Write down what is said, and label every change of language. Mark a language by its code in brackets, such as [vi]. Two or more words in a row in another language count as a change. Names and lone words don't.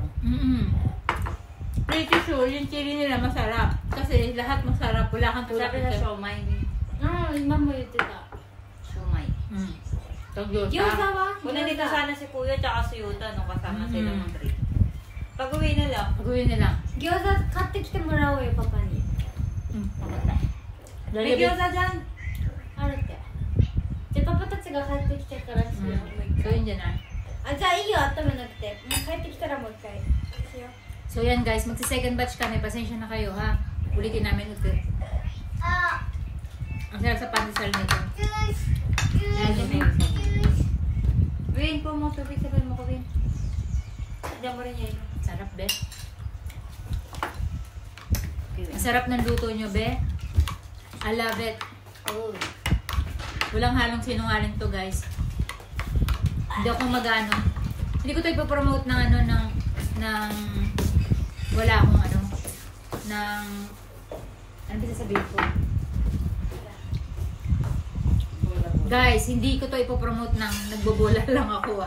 [en] Pretty sure, [tl] yung chili nila masarap. Kasi lahat masarap. Wala kang tulad Sabi na siomay. Imam mo yun tita. Siomay. Gyoza wa? Una dito sana si Kuya tsaka si Yuta nung kasama sila ng trip. Pag-uwi na lang. Pag-uwi nila. [ja] Gyoza, 買ってきてもらおうよ、パパに。 [tl] May gyoza dyan. [ja] あるって。じゃあパパたちが帰ってきてからしよう。 [tl] So yun dyan ah. [ja] あ、じゃあいいよ、温めなくて。もう帰ってきたらもう一回しよう。 [tl] So yan guys, magsi- [en] second batch [tl] kami. Pasensya na kayo ha. Ulitin namin ulit. Ang sarap sa pandesal nito. Win po mo, tubig sabihin mo ko, Win. Diyan mo rin yan. Sarap, be. Ang sarap ng luto nyo, be. [en] I love it. [tl] Walang halong sinungaling to, guys. Hindi ako mag-ano. Hindi ko ito ipopromote ng ano, ng wala akong ano, ng, ano ba sasabihin ko? Guys, hindi ko to ipopromote ng nagbobola lang ako ah.